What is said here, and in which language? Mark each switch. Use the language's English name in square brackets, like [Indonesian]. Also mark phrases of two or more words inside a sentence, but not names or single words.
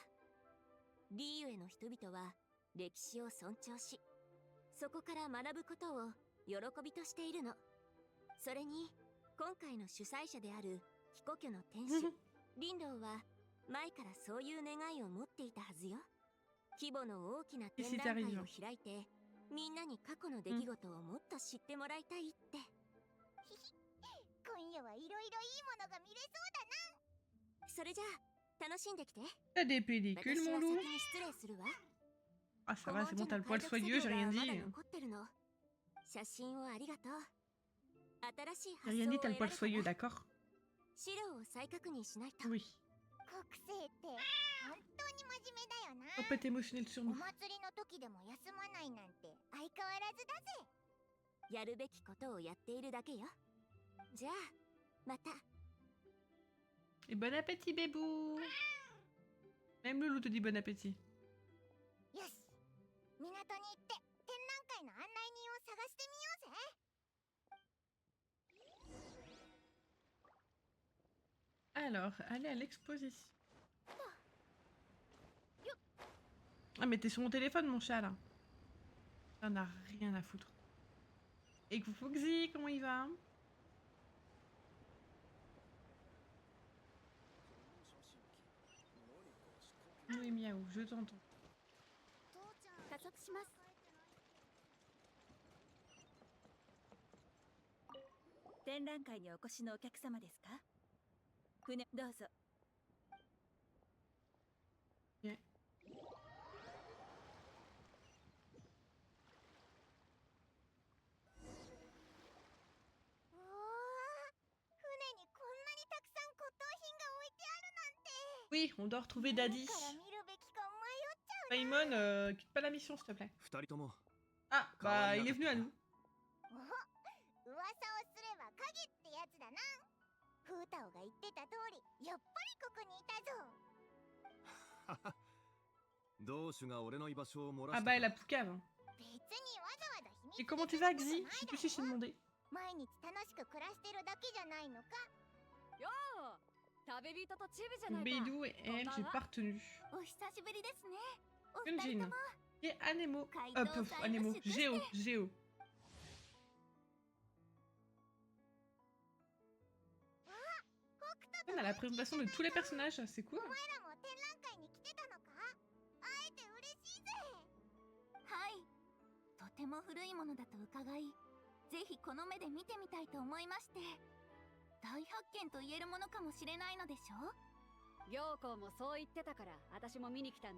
[Japanese] リーユへの人々は歴史を尊重し、そこから学ぶことを喜びとしているの。それに、今回の主催者である飛行居の天使、リンローは前からそういう願いを持っていたはずよ。規模の大きな展覧会を開いて、みんなに過去の出来事をもっと知ってもらいたいって。今夜はいろいろいいものが見れそうだな。それじゃあ、楽しんできて。 [French] T'as des pellicules, [Japanese] 私 [French] mon [Japanese] は [French] loup? [Japanese] 先に失礼するわ。 [French] Ah, ça va, c'est bon, t'as le poil soyeux, j'ai rien [Japanese] まだ [French] dit. [Japanese] 残ってるの。写真をありがとう。新しい [French] J'ai [Japanese] 発 [French] rien [Japanese] 想 [French] dit, [Japanese] を [French] t'as le [Japanese] 得ら [French] poil [Japanese] れ [French] soyeux, [Japanese] たわ。 [French] d'accord? [Japanese] 資料を再確認しないと。 [French] Oui. [Japanese] 国政って本当に真面目だよな。 [French] Tempête émotionnelle sur [Japanese] お [French] nous. [Japanese] 祭りの時でやるべきことをやっているだけよ。じゃあまた。 [French] Et bon appétit, bébou. Même Loulou te dit bon appétit. [Japanese] よし、港に行って展覧会の案内人を探してみようぜ。 [French] Alors, aller à l'exposition. Ah, mais t'es sur mon téléphone, mon chat, là. T'en as rien à foutre. Et Foxy, comment il va? Oui, miaou, je t'entends. [Japanese] 加速します。展覧会にお越しのお客様ですか？船どうぞ。 Ok. おお、船にこんなにたくさん骨董品が置いてあるなんて。 [French] Oui, on doit retrouver Daddy. [Japanese] どこから見るべきか迷っちゃう。 [French] Paimon, quitte pas la mission, s'il te plaît. [Japanese] 二人とも [French] Ah, bah, il est venu à nous. [Japanese] お、噂をすれば影ってやつだな。フータオが言ってた通り、やっぱりここにいたぞ。同種が俺の居場所を漏ら [French] Ah [Japanese] し [French] bah, [Japanese] た [French] et la poucave. [Japanese] 別にわざわざ秘密 [French] Et comment tu vas, Xi? Je sais plus si je t'ai demandé. [Japanese] 毎日楽しく暮らしてるだけじゃないのか。よう、旅人とチビじゃないか。 [French] Bédou et elle, j'ai pas retenu. [Japanese] お久しぶりですね。お二人 Yunjin. とも。 [French] Et Anemo. Hop, Anemo. Géo, Géo. On a la présentation de tous les personnages, c'est cool. [Japanese] お前らも展覧会に来てたのか。会えて嬉しいぜ。はい。とても古いものだと伺い、ぜひこの目で見てみたいと思いまして。大発見と言えるものかもしれないのでしょう。陽子もそう言ってたから私も見に来たんだ。